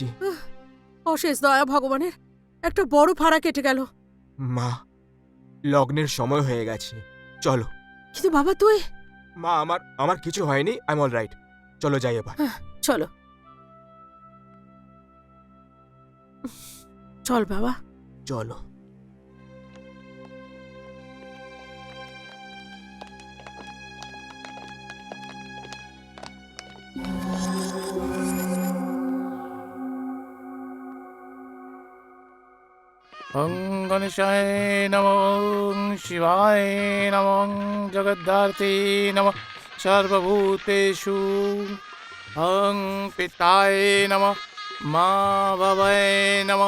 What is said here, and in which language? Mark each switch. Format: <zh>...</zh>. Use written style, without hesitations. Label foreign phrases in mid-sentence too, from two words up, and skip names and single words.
<bn>অশেষ দয়া ভগবানের, একটা বড় ফাড়া কেটে গেল। মা, লগ্নের সময় হয়ে গেছে, চলো। কিন্তু বাবা তুই, মা, আমার আমার কিছু হয়নি,</bn> <en>I am all right.</en> <bn>চলো যাই এবার। চলো চল বাবা। চলো।</bn> <sa>ওং গণেশায় নমঃ, ওং শিবায় নমঃ, ওং জগদ্ধাত্রী নমঃ, সর্বভূতেষু ওং পিতায় নমঃ, মা বাবায় নমঃ,</sa>